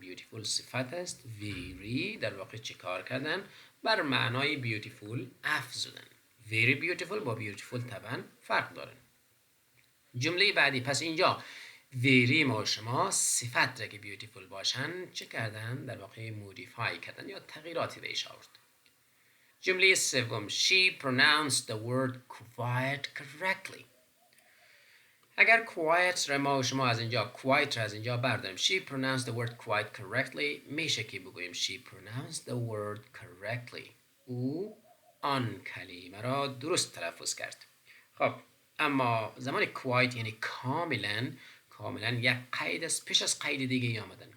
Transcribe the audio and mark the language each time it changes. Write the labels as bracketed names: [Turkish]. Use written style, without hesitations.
[Persian] beautiful صفت است، very در واقع چه کار کردن؟ بر معنای beautiful افزودن. [English] very beautiful [Persian] با beautiful طبعا فرق دارن. جمله بعدی، پس اینجا very ما شما صفت را که beautiful باشن چه کردن؟ در واقع modify کردن یا تغییراتی بهش آورد. جمله سوم [English] she pronounced the word quiet correctly. [Persian] اگر quiet را ما شما از اینجا quiet را از اینجا برداریم [English] she pronounced the word quiet correctly، [Persian] میشه که بگوییم [English] she pronounced the word correctly، [Persian] او آن کلمه را درست تلفظ کرد. خب اما زمان quiet یعنی کاملا یک قید است پیش از قید دیگه آمدن.